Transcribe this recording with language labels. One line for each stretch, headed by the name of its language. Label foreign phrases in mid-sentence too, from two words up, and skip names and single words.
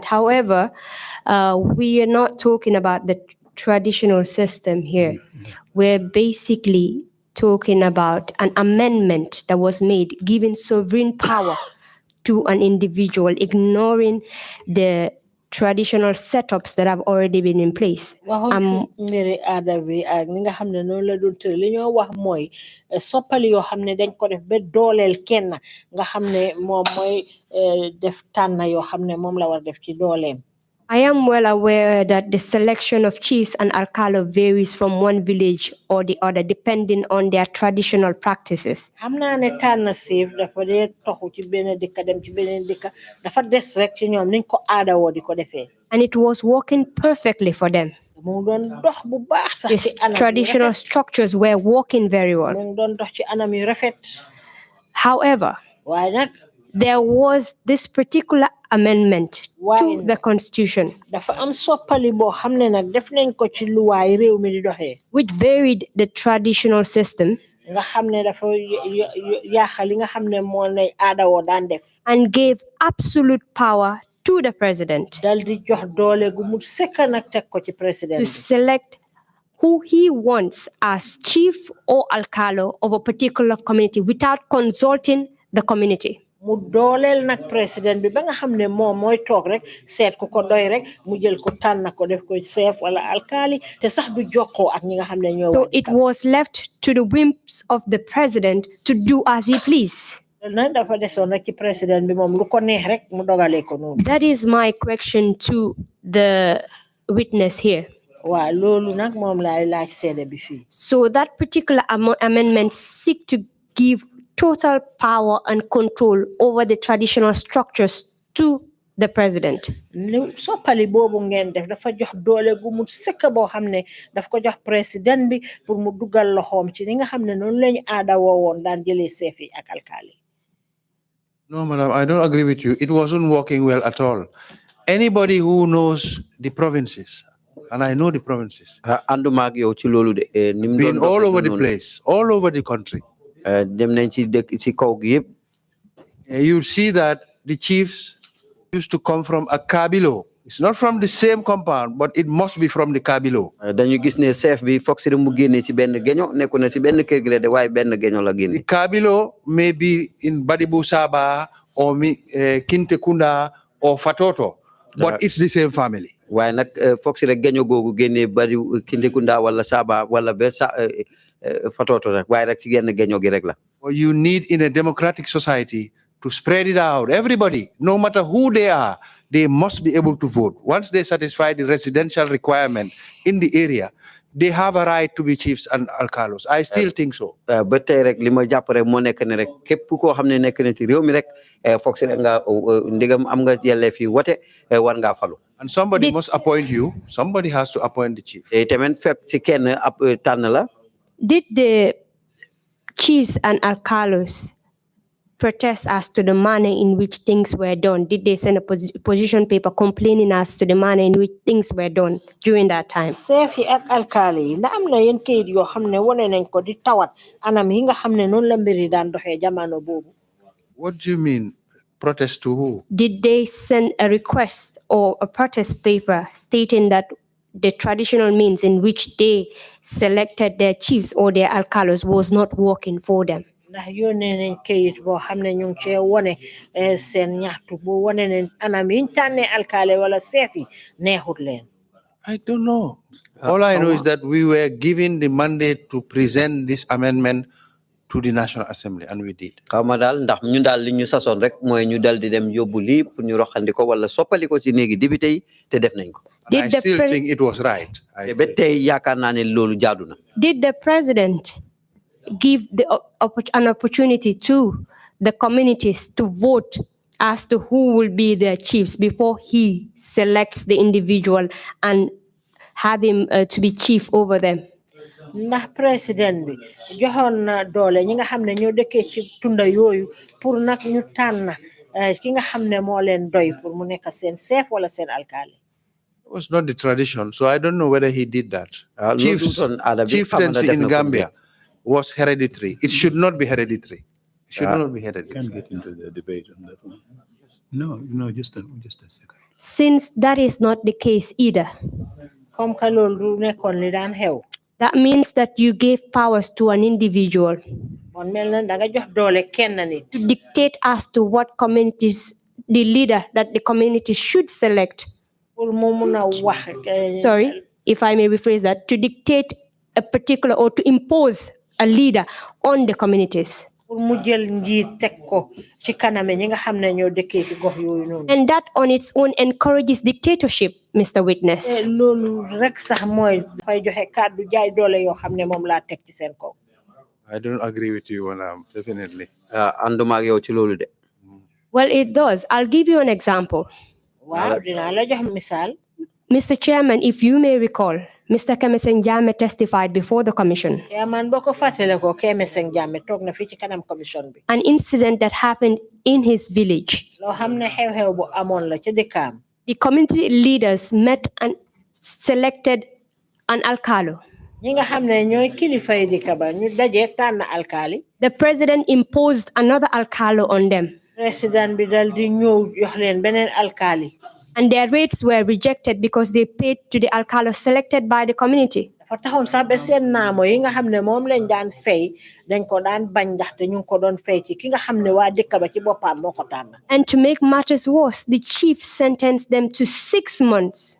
English: However, we are not talking about the traditional system here. We're basically talking about an amendment that was made, giving sovereign power to an individual, ignoring the traditional setups that have already been in place.
Wolof: mbiri aada bi ak ni nga xam ne noonu la doon tëral li ñoo wax mooy soppali yoo xam ne dañ ko def ba dooleel kenn nga xam ne moom mooy def tànn yoo xam ne moom la war def ci dooleem.
English: I am well aware that the selection of chiefs and alcalo varies from one village or the other, depending on their traditional practices.
Wolof: xam naa ne tànn siif dafa dee toxu ci benn dëkk dem ci beneen dëkk dafa des rek ci ñoom niñ ko aada woo di ko defee.
English: And it was working perfectly for them.
Wolof: mu doon dox bu baax sax
English: These
Wolof: ci anam yu
English: traditional
Wolof: rafet.
English: structures were working very well.
Wolof: mu doon dox ci anam yu rafet.
English: However,
Wolof: waaye nag
English: there was this particular amendment to the constitution
Wolof: dafa am soppali boo xam ne nag def nañ ko ci luwaay réew mi di doxee.
English: which varied the traditional system
Wolof: nga xam ne dafa yaaxal li nga xam ne moo lay aada woo daan def.
English: and gave absolute power to the president
Wolof: dal di jox doole gu mu sëkk nag teg ko ci président
English: to
Wolof: bi.
English: select who he wants as chief or alcalo of a particular community without consulting the community.
Wolof: mu dooleel nag président bi ba nga xam ne moom mooy toog rek seet ku ko doy rek mu jël ko tànn ko def ko chef wala alkali te sax du jokkoo ak ñi nga xam ne ñoo.
English: So it was left to the whims of the president to do as he pleased.
Wolof: na dafa desoon rek ci président bi moom lu ko neex rek mu dogalee ko noonu.
English: That is my question to the witness here.
Wolof: waaw loolu nag moom laay laaj seede bi fii.
English: So that particular amendment seek to give total power and control over the traditional structures to the president.
Wolof: soppali boobu ngeen def dafa jox doole gu mu sëkk boo xam ne daf ko jox président bi pour mu dugal loxoom ci li nga xam ne noonu lañu aada woowoon daan jëlee chef yi ak alkali.
English: No, madam, I don't agree with you. It wasn't working well at all. Anybody who knows the provinces, and I know the provinces, been all over the place, all over the country. You see that the chiefs used to come from a kabilo. It's not from the same compound, but it must be from the kabilo. The kabilo may be in Badibu Saba or Kintekunda or Fatoto, but it's the same family.
Wolof: Why nak fox rek gaño gogu génné bari Kintekunda wala Saba wala besa Fatoto rek way rek ci genn gaño gi rek la.
English: You need in a democratic society to spread it out. Everybody, no matter who they are, they must be able to vote. Once they satisfy the residential requirement in the area, they have a right to be chiefs and alcalos. I still think so.
Wolof: Ba tay rek lima japp rek mo nek ne rek kep ko xamne nek na ci rew mi rek fox rek nga ndigam am nga yelle fi wote war nga falu.
English: And somebody must appoint you. Somebody has to appoint the chief.
Wolof: Tamen fep ci kenn tan la.
English: Did the chiefs and alcalos protest as to the manner in which things were done? Did they send a position paper complaining as to the manner in which things were done during that time?
Wolof: chef yi ak alkali yi ndax am na yeen kayit yoo xam ne wane nañ ko di tawat anam yi nga xam ne noonu la mbiri daan doxee jamono boobu.
English: What do you mean? Protest to who? Did they send a request or a protest paper stating that the traditional means in which they selected their chiefs or their alcalos was not working for them?
Wolof: ndax yónnee nañ kayit boo xam ne ñu ngi cee wane seen ñaxtu bu wane ne anam yiñ tànnee alkali wala chef yi neexut leen.
English: I don't know. All I know is that we were given the mandate to present this amendment to the National Assembly, and we did.
Wolof: Xawma dal ndax ñun dal li ñu sason rek moy ñu dal di dem yobbu li pour ñu roxandi ko wala soppali ko ci néegi député yi te def nañ ko.
English: I still think it was right.
Wolof: Ba tay yaakaar naa ne loolu jaadu na.
English: Did the president give an opportunity to the communities to vote as to who will be their chiefs before he selects the individual and have him to be chief over them?
Wolof: ndax président bi joxoon na doole ñi nga xam ne ñoo dëkkee ci tunda yooyu pour nag ñu tànn ki nga xam ne moo leen doy pour mu nekk seen chef wala seen alkaali.
English: It was not the tradition, so I don't know whether he did that. Chieftaincy in Gambia was hereditary. It should not be hereditary. It should not be hereditary. Can't get into the debate on that one. No, just a second. Since that is not the case either,
French: comme que
Wolof: loolu du nekkoon li daan xew.
English: that means that you gave powers to an individual
Wolof: Bon mel na da nga jox doole kenn nit.
English: to dictate as to what communities, the leader that the community should select.
Wolof: Pour mu mun a wax.
English: Sorry, if I may rephrase that, to dictate a particular or to impose a leader on the communities.
Wolof: Pour mu jël njiit teg ko ci kaname ñi nga xam ne ñoo dëkkee ci gox yooyu noonu.
English: And that on its own encourages dictatorship, Mr. Witness.
Wolof: Loolu rek sax mooy dafay joxe kàddu jaay doole yoo xam ne moom laa teg ci seen kaw.
English: I don't agree with you on definitely.
Wolof: Anduma ak yow ci loolu de.
English: Well, it does. I'll give you an example.
Wolof: Waaw dinaa la jox misaal.
English: Mr. Chairman, if you may recall, Mr. Kemeseng Jammeh testified before the commission.
Wolof: Chairman boo ko fàttale ko Kemeseng Jammeh toog na fii ci kanam commission bi.
English: An incident that happened in his village.
Wolof: Loo xam ne xew-xew bu amoon la ci dëkkaam.
English: The community leaders met and selected an alcalo.
Wolof: Ñi nga xam ne ñooy kilifay dëkk ba ñu daje tànn alkaali.
English: The president imposed another alcalo on them.
Wolof: President bi dal di ñëw jox leen beneen alkaali.
English: And their rates were rejected because they paid to the alcalo selected by the community.
Wolof: Dafa taxoon sax ba seen naamo yi nga xam ne moom lañ daan fay dañ ko daan bañ ndaxte ñu ngi ko doon fay ci ki nga xam ne waa dëkk ba ci boppam moo ko tànn.
English: And to make matters worse, the chief sentenced them to 6 months.